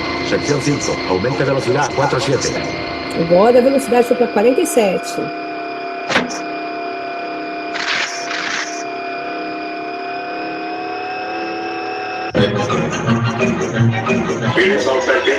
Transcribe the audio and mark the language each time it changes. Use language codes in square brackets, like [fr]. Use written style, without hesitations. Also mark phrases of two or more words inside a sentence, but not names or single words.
[es] Sección 5, aumente velocidad 47. [pt] Agora a velocidade foi para 47. [en] Phoenix on second.